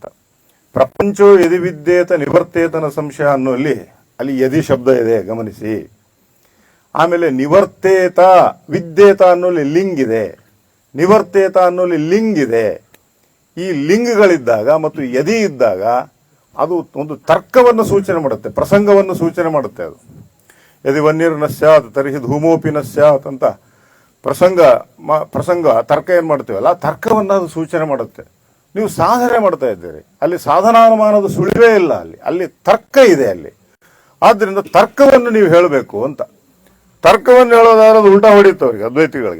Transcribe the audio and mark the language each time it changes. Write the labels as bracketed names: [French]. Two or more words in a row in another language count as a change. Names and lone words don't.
[Sanskrit] ಪ್ರಪಂಚೋ ಯದಿ ವಿದ್ಯೇತ ನಿವರ್ತೇತನ ಸಂಶಯ [Kannada] ಅನ್ನೋಲ್ಲಿ ಅಲ್ಲಿ ಯದಿ ಶಬ್ದ ಇದೆ, ಗಮನಿಸಿ. ಆಮೇಲೆ ನಿವರ್ತೇತ, ವಿದ್ಯೇತ ಅನ್ನೋಲ್ಲಿ ಲಿಂಗ್ ಇದೆ, ನಿವರ್ತೇತ ಅನ್ನೋಲ್ಲಿ ಲಿಂಗ್ ಇದೆ. ಈ ಲಿಂಗ್ಗಳಿದ್ದಾಗ ಮತ್ತು ಯದಿ ಇದ್ದಾಗ ಅದು ಒಂದು ತರ್ಕವನ್ನು ಸೂಚನೆ ಮಾಡುತ್ತೆ, ಪ್ರಸಂಗವನ್ನು ಸೂಚನೆ ಮಾಡುತ್ತೆ. ಅದು [Sanskrit] ಯದಿ ವನ್ಯರ್ನ ಸ್ಯಾತ್ ತರ್ಹಿ ಧೂಮೋಪಿನ ಸ್ಯಾತ್ [Kannada] ಅಂತ ಪ್ರಸಂಗ ತರ್ಕ ಏನು ಮಾಡ್ತೀವಲ್ಲ, ತರ್ಕವನ್ನು ಅದು ಸೂಚನೆ ಮಾಡುತ್ತೆ. ನೀವು ಸಾಧನೆ ಮಾಡ್ತಾ ಇದ್ದೀರಿ, ಅಲ್ಲಿ ಸಾಧನಾನುಮಾನದ ಸುಳಿವೇ ಇಲ್ಲ, ಅಲ್ಲಿ ತರ್ಕ ಇದೆ ಅಲ್ಲಿ. ಆದ್ದರಿಂದ ತರ್ಕವನ್ನು ನೀವು ಹೇಳಬೇಕು ಅಂತ. ತರ್ಕವನ್ನು ಹೇಳೋದಾದ್ರೆ ಅದು ಉಲ್ಟಾ ಹೊಡಿತು ಅವರಿಗೆ, ಅದ್ವೈತಿಗಳಿಗೆ.